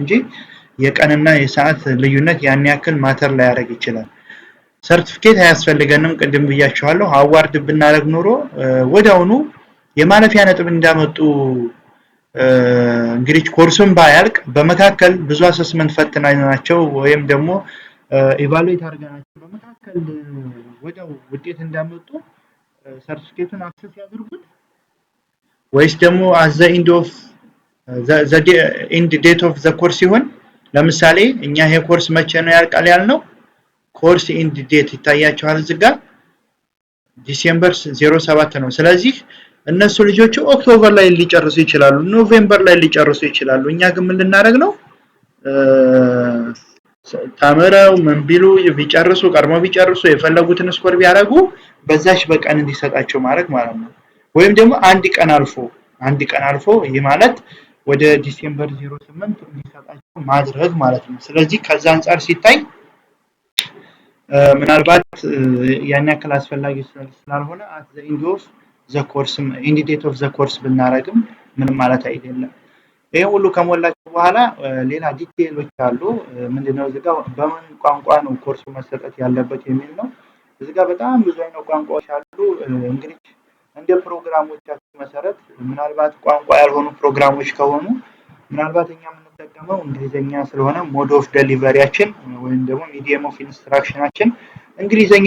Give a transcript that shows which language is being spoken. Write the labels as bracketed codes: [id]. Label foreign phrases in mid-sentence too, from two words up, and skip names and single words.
[am] እንጂ የቀንና የሰዓት ልዩነት ያን ያክል ማተር ላይ ያደርግ ይችላል ሰርቲፊኬት አያስፈልገንም ቅድም ብያችኋለሁ አዋርድ ብናረግ ኖሮ ወዳውኑ የማለፊያ ነጥብ እንዳመጡ እንግዲህ ኮርሱን ባያልቅ በመካከል ብዙ አሰስመንት ፈትናናቸው ወይም ደግሞ ኢቫሉዌት አድርገናቸው በመካከል ወዳው ውጤት እንዳመጡ ሰርቲፊኬቱን አክሰስ ያድርጉት ወይስ ደግሞ [en] at the end date of the course [am] ይሆን ለምሳሌ እኛ ይሄ ኮርስ መቼ ነው ያልቃል ያልነው [en] course end date [am] ይታያችኋል እዚህ ጋር ዲሴምበር 07 ነው ስለዚህ እነሱ ልጆቹ ኦክቶበር ላይ ሊጨርሱ ይችላሉ ኖቬምበር ላይ ሊጨርሱ ይችላሉ እኛ ግን ምን ልናደርግ ነው ታመራው ምን ቢሉ ቢጨርሱ ቀርሞ ቢጨርሱ የፈለጉትን ስኮር ቢያረጉ በዛሽ በቀን እንዲሰጣቸው ማድረግ ማለት ነው ወይም ደግሞ አንድ ቀን አልፎ ይሄ ማለት ወደ ዲሴምበር 08 እንዲሰጣቸው ማድረግ ማለት ነው ስለዚህ ከዛ አንፃር ሲታይ ምናልባት ያን ያክል አስፈላጊ ስላልሆነ [en] at the end of the course end date of the course [am] ብናረግም ምንም ማለት አይደለም። ይሄ ሁሉ ከሞላችሁ በኋላ ሌላ ዲቴይሎች አሉ። ምንድነው እዚህ ጋር በምን ቋንቋ ነው ኮርሱ መሰጠት ያለበት የሚል ነው። እዚህ ጋር በጣም ብዙ አይነት ቋንቋዎች አሉ። እንግዲህ እንደ ፕሮግራሞቻችሁ መሰረት ምናልባት ቋንቋ ያልሆኑ ፕሮግራሞች ከሆኑ ምናልባት እኛ የምንጠቀመው እንግሊዘኛ ስለሆነ [en] mode of [am] ዴሊቨሪያችን ወይም ደግሞ [en] medium of [am] ኢንስትራክሽናችን እንግሊዘኛ